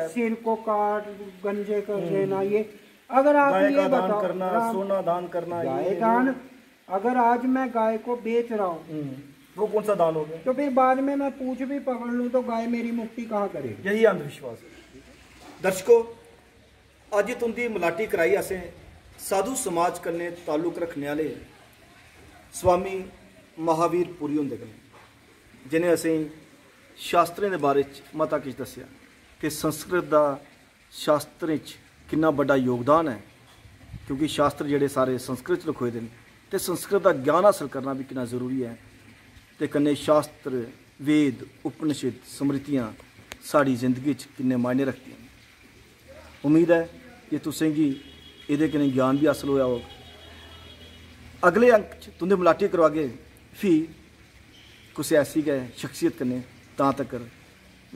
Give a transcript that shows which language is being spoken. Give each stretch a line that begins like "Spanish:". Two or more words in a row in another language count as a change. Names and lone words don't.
Hindi: सिर को काट गंजे कर देना, ये अगर आप ये बताओ, करना, सोना दान करना, गाय दान, अगर आज मैं गाय को बेच रहा हूँ वो कौन सा दान हो गया? तो फिर बाद में मैं पूछ भी पकड़ लूँ तो गाय मेरी मुक्ति कहाँ करेगी? यही अंधविश्वास है। दर्शकों,
Dogri: अज तुंदी मलाटी कराई असें साधु समाज कन्नै ताल्लुक रखने वाले स्वामी महावीर पुरी हुंदे कन्नै, जिन्हें असें शास्त्रें दे बारे च मता किश दस्सेआ कि संस्कृत दा शास्त्रें च किन्ना बड़ा योगदान है, क्योंकि शास्त्र जेडे सारे संस्कृत च लिखोए दे न, ते संस्कृत दा ज्ञान हासल करना भी किन्ना जरूरी है। ते कन्नै शास्त्र, वेद, उपनिषद, स्मृतियाँ साड़ी जिंदगी च किन्ने मायने रखती हैं। उम्मीद है कि तुसें गी एह्दे कन्नै ज्ञान भी हासल होया होग। अगले अंक च तुंदे मलाटी करवागे फ्ही कुछ ऐसी गै शख्सियत कन्नै।